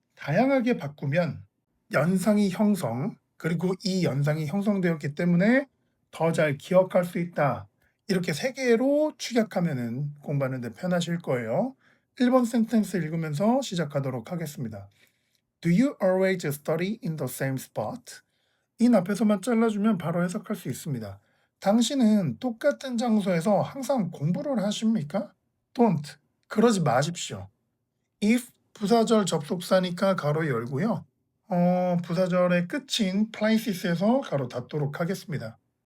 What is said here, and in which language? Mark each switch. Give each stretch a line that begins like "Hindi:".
Korean: 다양하게 바꾸면 연상이 형성, 그리고 이 연상이 형성되었기 때문에 더 잘 기억할 수 있다. 이렇게 3개로 축약하면 공부하는 데 편하실 거예요. 1번 센텐스 읽으면서 시작하도록 하겠습니다.
English: Do you always study in the same spot?
Korean: 인 앞에서만 잘라주면 바로 해석할 수 있습니다. 당신은 똑같은 장소에서 항상 공부를 하십니까? Don't. 그러지 마십시오. If 부사절 접속사니까 가로 열고요. 부사절의 끝인 places에서 가로 닫도록 하겠습니다.